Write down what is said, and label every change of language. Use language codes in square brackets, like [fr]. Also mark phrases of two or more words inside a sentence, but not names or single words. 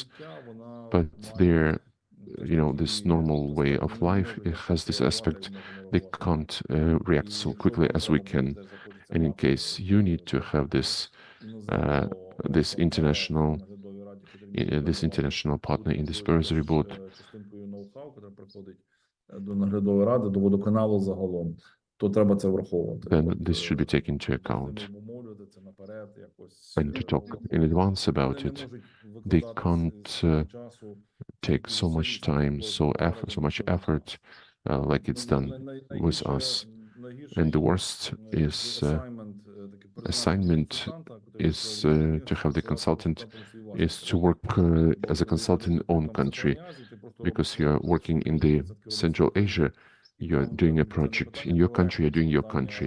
[en] But there, this normal way of life, it has this aspect. They can't react so quickly as we can. And in case you need to have this international partner in the supervisory board, [uk] до наглядової ради, до водоканалу загалом, то треба це враховувати. [en] Then this should be taken into account and to talk in advance about it. They can't take so much time, so much effort like it's done with us. And the worst assignment is to have the consultant is to work as a consultant in own country, because you are working in the Central Asia, you are doing a project in your country, you're doing your country.